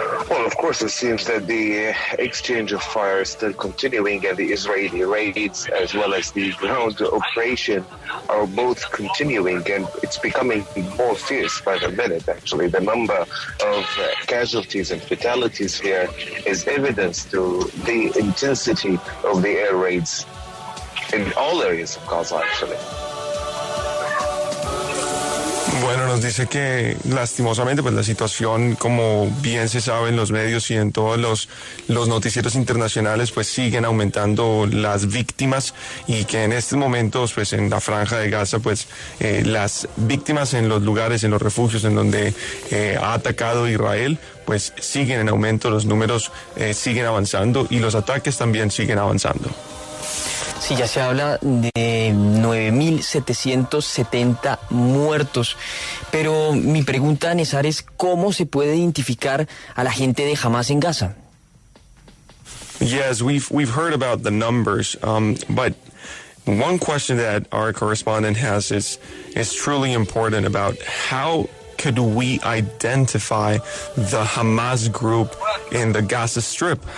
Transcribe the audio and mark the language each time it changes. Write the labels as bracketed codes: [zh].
[en] Well, of course, it seems that the exchange of fire is still continuing, and the Israeli raids as well as the ground operation are both continuing, and it's becoming more fierce by the minute, actually. The number of casualties and fatalities here is evidence to the intensity of the air raids in all areas of Gaza, actually. [es] Bueno, nos dice que lastimosamente pues la situación, como bien se sabe en los medios y en todos los noticieros internacionales, pues siguen aumentando las víctimas y que en estos momentos pues en la Franja de Gaza pues las víctimas en los lugares, en los refugios en donde ha atacado Israel pues siguen en aumento, los números siguen avanzando y los ataques también siguen avanzando. Sí, ya se habla de 9.770 muertos. Pero mi pregunta, Nezar, es ¿cómo se puede identificar a la gente de Hamas en Gaza? [en] Yes, we've heard about the numbers, but one question that our correspondent has is truly important about how could we identify the Hamas group in the Gaza Strip?